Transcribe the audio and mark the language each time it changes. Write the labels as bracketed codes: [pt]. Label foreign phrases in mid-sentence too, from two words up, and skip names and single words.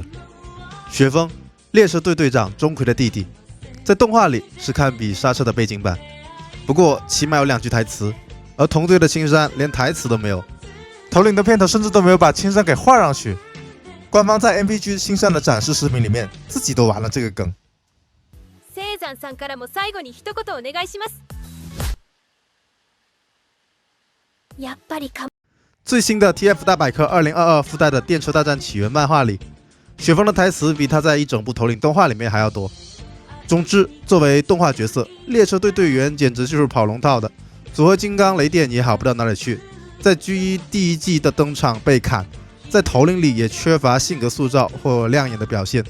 [zh] 雪峰，列车队队长钟馗的弟弟，在动画里是堪比刹车的背景板，不过起码有2句台词，而同队的青山连台词都没有，头领的片头甚至都没有把青山给画上去。官方在 MPG 青山的展示视频里面自己都玩了这个梗。 [ja] 青山さんからも最後に一言お願いします。やっぱりか。 [zh] 最新的 TF 大百科2022附带的《电车大战起源》漫画里，雪峰的台词比他在一整部头领动画里面还要多。总之，作为动画角色，列车队队员简直就是跑龙套的，组合金刚雷电也好不到哪里去。在 G1 第一季的登场被砍，在头领里也缺乏性格塑造或亮眼的表现。